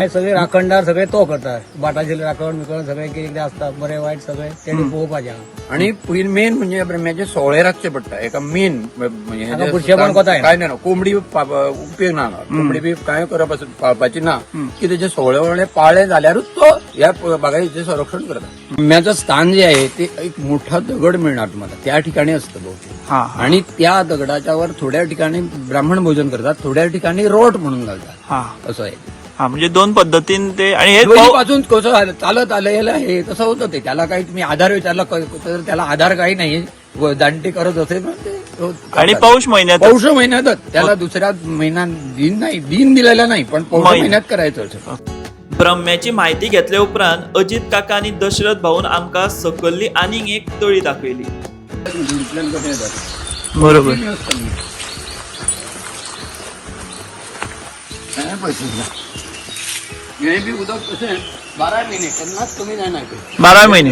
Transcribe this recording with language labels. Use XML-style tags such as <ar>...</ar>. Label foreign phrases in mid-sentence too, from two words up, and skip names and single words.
<kok>सगळे राखणदार सगळे तो करता. बाटाचे राखण बिकण सगळे कितें आसता बरें वायट सगळें तेणी पळोवपाचें. आणि पयलीं मेन म्हणजे ब्रह्म्याचे सोळे राखचे पडटा. एका मेन काय ना कोंबडी उपयोग ना. कोंबडी बी कांय करप पाळपाची ना की त्याचे सोळे पाळले जाल्यारूच तो ह्या बागायतीचे संरक्षण करता.</kok> <mr>ब्रह्म्याचं स्थान जे आहे ते एक मोठा दगड मिळणार तुम्हाला त्या ठिकाणी असतं बहुतेक. आणि त्या दगडाच्या वर थोड्या ठिकाणी ब्राह्मण भोजन करतात, थोड्या ठिकाणी रोट म्हणून घालतात. असं आहे. म्हणजे दोन पद्धतीन ते. आणि हे पासून कसं चालत आलेलं हे कसं होतं ते. त्याला काही तुम्ही आधार विचारला तर त्याला आधार काही नाही. जाणते करत असेल आणि पौष महिन्यातच त्याला दुसऱ्या महिन्यात दिन दिलेला नाही, पण पौष महिन्यात करायचं असं.</mr> <kok>ब्रह्म्याची माहिती घेतल्या उपरांत अजित काका आणि दशरथ भाऊन आमकां सकल्ली आनीक एक तळी दाखयली. बरोबर. हे बी उदक कशें 12 महिने केन्नाच कमी जायना. 12 महिने</kok>